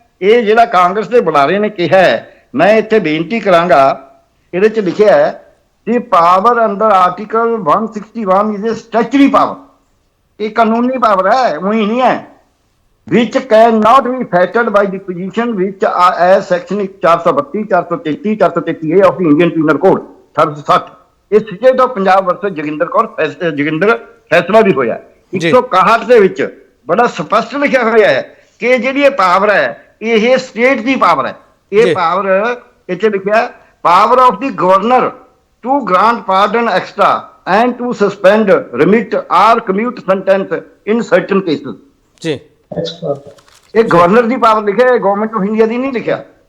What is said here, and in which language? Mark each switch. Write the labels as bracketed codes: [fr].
[pa] ਇਹ ਜਿਹੜਾ ਕਾਂਗਰਸ ਦੇ ਬੁਲਾਰੇ ਨੇ ਕਿਹਾ ਹੈ, ਮੈਂ ਇੱਥੇ ਬੇਨਤੀ ਕਰਾਂਗਾ, ਇਹਦੇ 'ਚ ਲਿਖਿਆ ਹੈ ਕਿ [en] power under article 161 is a statutory power, [pa] ਇਹ ਕਾਨੂੰਨੀ ਪਾਵਰ ਹੈ, ਉਹੀ ਨਹੀਂ ਹੈ, [en] which cannot be fettered by the position which are as section 432, 433, 433A of the Indian Penal Code 360। [pa] ਇਹ state of Punjab versus Joginder ਫੈਸਲਾ ਵੀ ਹੋਇਆ 161 ਦੇ ਵਿੱਚ ਬੜਾ ਸਪਸ਼ਟ ਲਿਖਿਆ ਹੋਇਆ ਹੈ ਕਿ ਜਿਹੜੀ ਇਹ ਪਾਵਰ ਹੈ ਇਹ ਸਟੇਟ ਦੀ ਪਾਵਰ ਹੈ। ਇਹ ਪਾਵਰ ਇੱਥੇ ਲਿਖਿਆ [en] Power of the governor to grant pardon extra and to suspend, remit or commute sentence in certain cases। [pa] ਜੀ ਇਹ ਗਵਰਨਰ ਦੀ ਪਾਵਰ ਲਿਖਿਆ ਹੈ, ਗਵਰਨਮੈਂਟ ਆਫ ਇੰਡੀਆ ਦੀ ਨਹੀਂ ਲਿਖਿਆ।